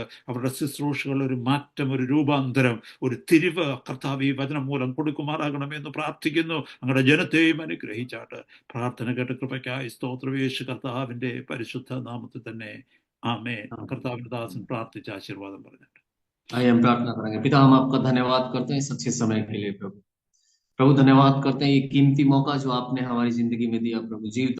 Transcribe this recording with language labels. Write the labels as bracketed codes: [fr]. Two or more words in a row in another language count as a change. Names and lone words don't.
[ml] അവരുടെ ശുശ്രൂഷകൾ ഒരു മാറ്റം, ഒരു രൂപാന്തരം, ഒരു തിരിവ് കർത്താവ് ഈ വചനം മൂലം കൊടുക്കുമാറാകണമേ എന്ന് പ്രാർത്ഥിക്കുന്നു. അങ്ങയുടെ ജനത്തെയും അനുഗ്രഹിച്ചാട്ട്. പ്രാർത്ഥന കേട്ട കൃപയ്ക്കായി സ്തോത്രം. യേശു കർത്താവിന്റെ പരിശുദ്ധ നാമത്തിൽ തന്നെ ആമേൻ. കർത്താവിന്റെ ദാസൻ പ്രാർത്ഥിച്ച ആശീർവാദം പറഞ്ഞിട്ട് [hi] आइए हम प्रार्थना करेंगे। पिता, हम आपका धन्यवाद करते हैं इस अच्छे समय के लिए प्रभु। प्रभु, धन्यवाद करते हैं ये कीमती मौका जो आपने हमारी जिंदगी में दिया प्रभु। जीवित